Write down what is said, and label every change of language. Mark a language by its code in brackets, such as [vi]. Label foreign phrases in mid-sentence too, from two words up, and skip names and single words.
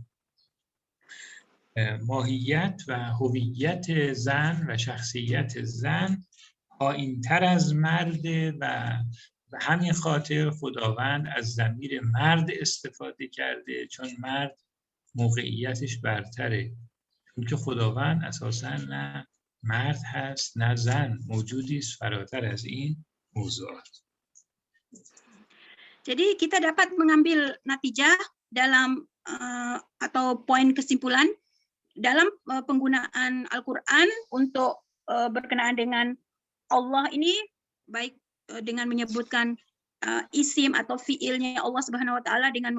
[fa] ماهیت و هویت زن و شخصیت زن پایین‌تر از مرد و به همین خاطر خداوند از ضمیر مرد استفاده کرده چون مرد موقعیتش برتره، چون که خداوند اساساً نه مرد هست نه زن، موجودی است فراتر از این موضوعات. [ms] Jadi kita dapat mengambil natijah dalam atau poin kesimpulan dalam penggunaan Al-Quran untuk berkenaan dengan Allah ini, baik dengan menyebutkan isim atau fiilnya [ar] الله سبحانه وتعالى [ms] dengan